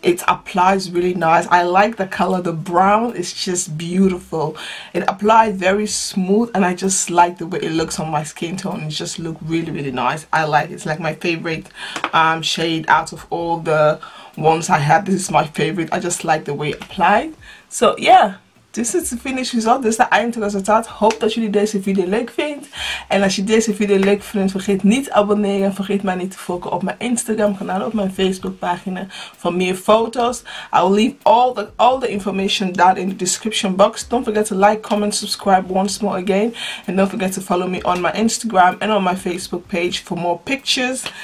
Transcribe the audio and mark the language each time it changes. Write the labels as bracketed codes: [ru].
[en] It applies really nice. I like the color. The brown is just beautiful. It applies very smooth, and I just like the way it looks on my skin tone. It just look really nice. I like it. It's like my favorite shade out of all the ones I have. This is my favorite. I just like the way it applied. So yeah, [nl] dit is het [en] finish result. [nl] Dit is het eindresultaat. Hoop dat jullie deze video leuk vindt. En als je deze video leuk vindt, vergeet niet te abonneren. Vergeet mij niet te volgen op mijn Instagram kanaal, op mijn Facebook pagina voor meer foto's. [en] I will leave all the information down in the description box. Don't forget to like, comment, subscribe once more again. And don't forget to follow me on my Instagram and on my Facebook page for more pictures.